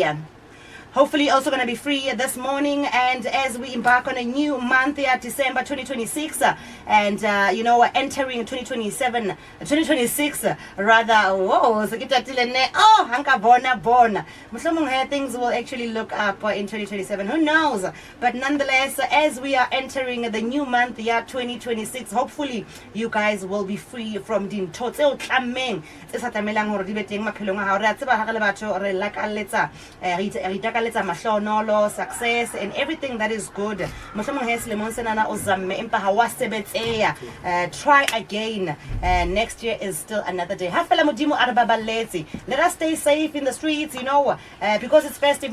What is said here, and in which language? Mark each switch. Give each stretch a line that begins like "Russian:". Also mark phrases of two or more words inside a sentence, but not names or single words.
English: Hopefully also going to be free this morning, and as we embark on a new month here, December 2026, and entering 2026 rather. Whoa, so
Southern Sotho: hanka bona
English: things will actually look up in 2027, who knows. But nonetheless, as we are entering the new month year 2026, hopefully you guys will be free from
Southern Sotho: din totse tlameng tse sa tlamelang hore di be teng maphelong a hao. Re a tseba ha re le batho re lakaletsa
English: success and everything that is good. Try again. Next year is still another day. Let us stay safe in the streets, because it's festive.